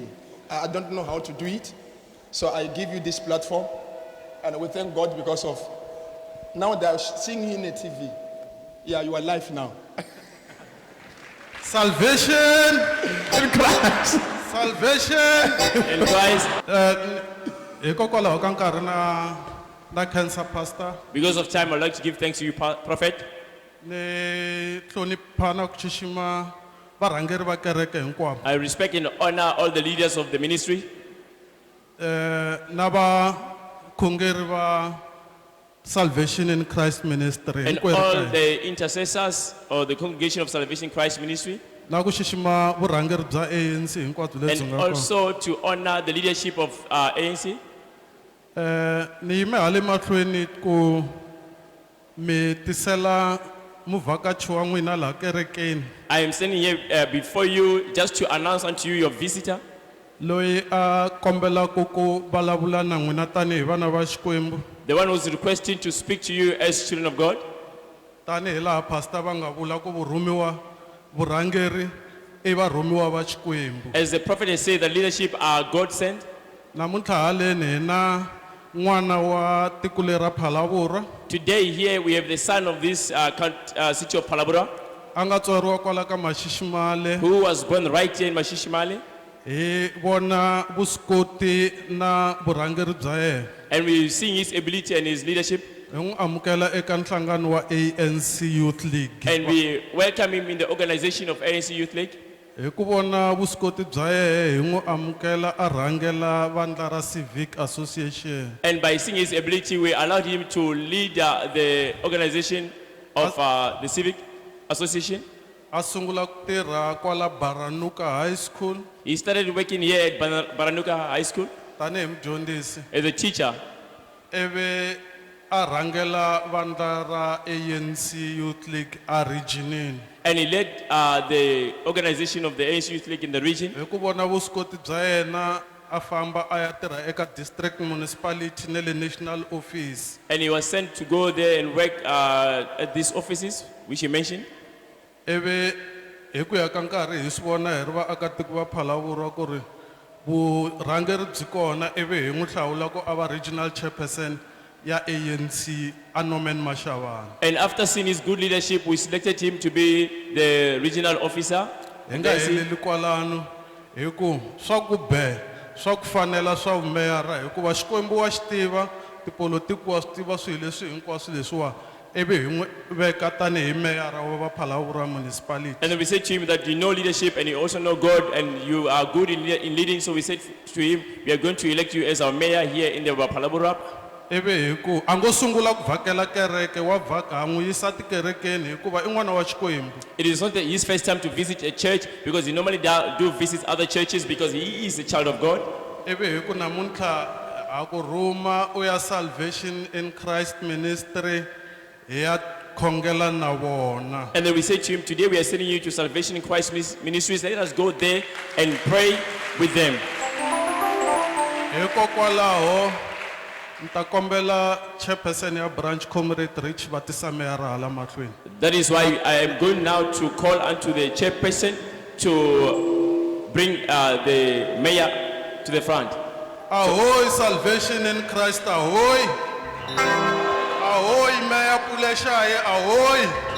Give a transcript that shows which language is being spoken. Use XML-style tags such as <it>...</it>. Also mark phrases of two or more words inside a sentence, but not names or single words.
<en>I don't know how to do it. So I give you this platform, and we thank God because of, now they're seeing you in the TV. Yeah, you are live now. Salvation In Christ. Salvation In Christ.</en> <ts>hikokwalaho ka nkarhi na</ts> <en>cancer pastor Because of time, I'd like to give thanks to you, Prophet.</en> <ts>ni hloniphana ku xixima varhangeri va kereke hinkwavo</ts> <en>I respect and honor all the leaders of the ministry</en> <ts>na vakhongeri va Salvation in Christ Ministry</ts> <en>and</en> <ts>hinkwerhu ka</ts> <en>all</en> <ts>hina.</ts> <en>the intercessors or the congregation of Salvation Christ Ministry,</en> <ts>na ku xixima vurhangeri bya ANC hinkwabyo lebyi</ts> <en>and</en> <ts>nga kona</ts> <en>also to honor the leadership of ANC.</en> <ts>ni yime hale mahlweni ku mi tisela muvhakachi wa n'wina laha kerekeni</ts> <en>I am standing here before you just to announce unto you your visitor,</en> <ts>loyi a kombelaka ku vulavula na n'wina tanihi vana va Xikwembu</ts> <en>the one who's requesting to speak to you as children of God.</en> <ts>tanihi laha pastor va nga vula ku vurhumiwa vurhangeri I varhumiwa va Xikwembu.</ts> <en>As the prophet has said, the leadership are God sent.</en> <ts>Namuntlha haleni hi na n'wana wa tiko leri ra Phalaborwa</ts> <en>Today here we have the son of this city of Palabra,</en> <ts>a nga tswariwa kwala ka Maxiximale</ts> <en>who was born right here in Mashishimale,</en> <ts>hi vona vuswikoti na vurhangeri bya yena</ts> <en>and we seeing his ability and his leadership,</en> <ts>hi n'wi amukela eka nhlangano wa ANC Youth League</ts> <en>and we welcome him in the organization of ANC Youth League.</en> <ts>hi ku vona vuswikoti bya yena hi n'wi amukela a rhangela vandla ra Civic Association</ts> <en>And by seeing his ability, we allowed him to lead the organization of the Civic Association.</en> <ts>a sungula ku tirha kwala Baranuka High School</ts> <en>He started working here at Baranuka High School</en> <ts>tanihi mudyondzisi</ts> <en>as a teacher,</en> <ts>ivi a rhangela vandla ra ANC Youth League a regionini</ts> <en>and he led the organization of the ANC Youth League in the region.</en> <ts>hi ku vona vuswikoti bya yena a famba a ya tirha eka</ts> <en>district municipality</en> <ts>na le</ts> <en>national office And he was sent to go there and work at these offices, which he mentioned.</en> <ts>ivi hi ku ya ka nkarhi hi swi vona hi ri vaakatiko va Phalaborwa ku ri vurhangeri byi kona ivi hi n'wi hlawula ku a va</ts> <en>regional chairperson</en> <ts>ya ANC a Norman Mashavana</ts> <en>And after seeing his good leadership, we selected him to be the regional officer.</en> <ts>hi nga heleli kwalano hi ku swa ku be swa ku fanela swa vumeyara hikuva Xikwembu wa xi tiva, tipolotiki wa swi tiva swilo leswi hinkwaswo leswiwa ivi hi n'wi veka tanihi meyara wa Phalaborwa municipality.</ts> <en>And then we said to him that you know leadership and you also know God and you are good in leading. So we said to him, we are going to elect you as our mayor here in the Phalaborwa.</en> <ts>Ivi hi ku a ngo sungula ku vhakela kereke wa vhaka a n'wi yisa tikerekeni hikuva i n'wana wa Xikwembu.</ts> <en>It is not his first time to visit a church because he normally do visit other churches because he is a child of God.</en> <ts>Ivi hi ku namuntlha a ku rhuma u ya Salvation in Christ Ministry hi ya khongela na vona.</ts> <en>And then we said to him, today we are sending you to Salvation in Christ Ministries. Let us go there and pray with them.</en> <ts>Hikokwalaho nta kombela chairperson ya branch Comrade Rich va tisa meyara hala mahlweni.</ts> <en>That is why I am going now to call unto the chairperson to bring the mayor to the front. Ahoy Salvation in Christ, ahoy. Ahoy Mayor Puleshaye, ahoy.</en>